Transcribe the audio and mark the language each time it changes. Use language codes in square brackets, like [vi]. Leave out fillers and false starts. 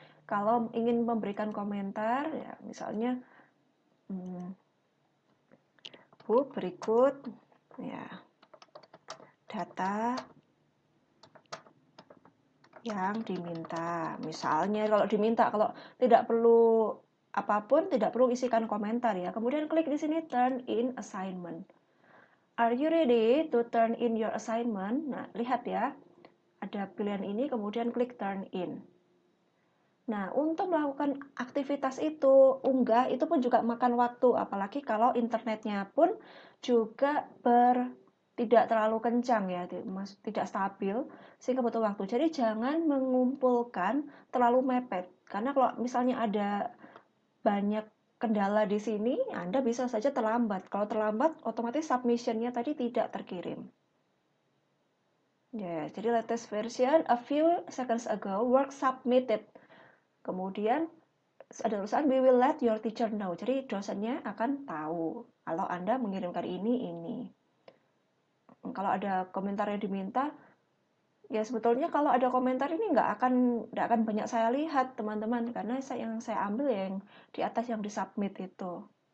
[id] Kalau ingin memberikan komentar, ya misalnya, Bu, berikut ya data yang diminta. Misalnya kalau diminta, kalau tidak perlu apapun, tidak perlu isikan komentar ya. Kemudian klik di sini [en] turn in assignment. Are you ready to turn in your assignment? [id] Nah, lihat ya. Ada pilihan ini, kemudian klik [en] turn in. [id] Nah, untuk melakukan aktivitas itu, unggah, itu pun juga makan waktu. Apalagi kalau internetnya pun juga tidak terlalu kencang ya, tidak stabil, sehingga butuh waktu. Jadi jangan mengumpulkan terlalu mepet. Karena kalau misalnya ada banyak kendala di sini, Anda bisa saja terlambat. Kalau terlambat, otomatis submission-nya tadi tidak terkirim. Ya, jadi [en] latest version a few seconds ago, work submitted. [id] Kemudian ada tulisan [en] we will let your teacher know. [id] Jadi dosennya akan tahu kalau Anda mengirimkan ini. Kalau ada komentar yang diminta, ya sebetulnya kalau ada komentar ini nggak akan banyak saya lihat teman-teman, karena yang saya ambil yang di atas yang disubmit itu.